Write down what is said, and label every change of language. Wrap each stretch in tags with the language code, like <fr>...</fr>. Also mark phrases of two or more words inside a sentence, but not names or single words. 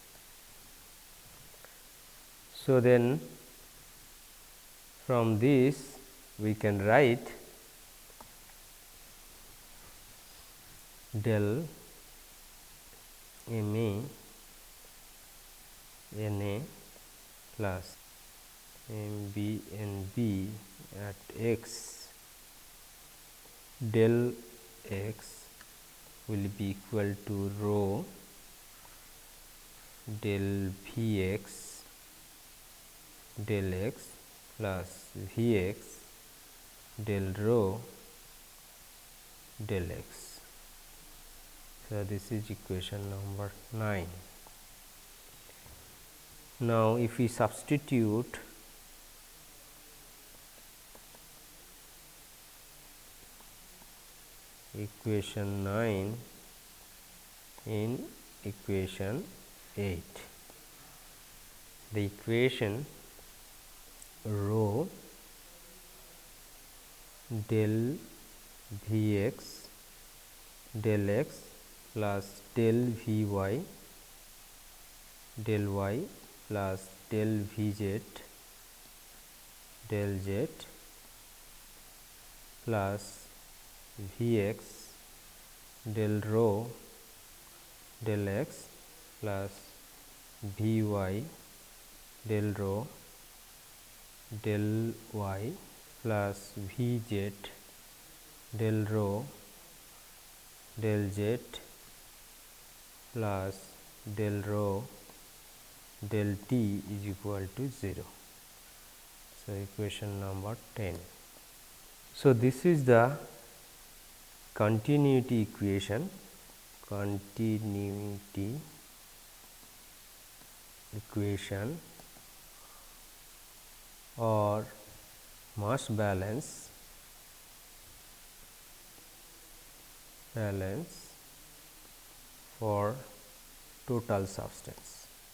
<en>So, then from this we can write del M A N A plus M B N B at x del x will be equal to rho del V x del x plus V x del rho del x. So, this is equation number 9. Now, if we substitute equation 9 in equation 8, the equation rho del V x del x plus del V y del y plus del V z del z plus V x del rho del x plus V y del rho del y plus V z del rho del z plus del rho del t is equal to 0. So, equation number 10. So, this is the continuity equation, or mass balance for total substance.</en>